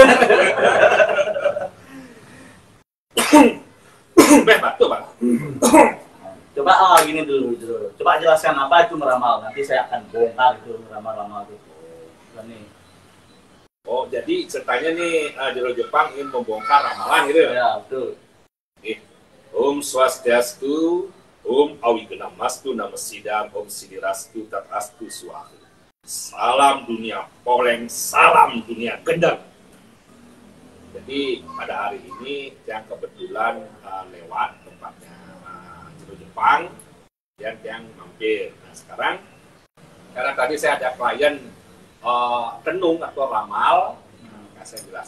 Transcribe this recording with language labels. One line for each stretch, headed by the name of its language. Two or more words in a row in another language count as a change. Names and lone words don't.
Indonesian: Batuk, Bang. Coba gini dulu. Coba jelaskan apa itu meramal. Nanti saya akan bongkar itu ramal itu. Nih. Oh, jadi ceritanya nih Jero Jepang ingin membongkar ramalan gitu ya? Ya, betul.
Sanskrit: Om Swastiastu, Om Awigenamastu Namasidam, Om Sidirastu Tatastu Swahu.
Indonesian: Salam dunia poleng, salam dunia gendeng. Jadi pada hari ini yang kebetulan lewat tempatnya Jero Jepang dan yang mampir. Nah sekarang, karena tadi saya ada klien tenung atau ramal, saya jelaskan.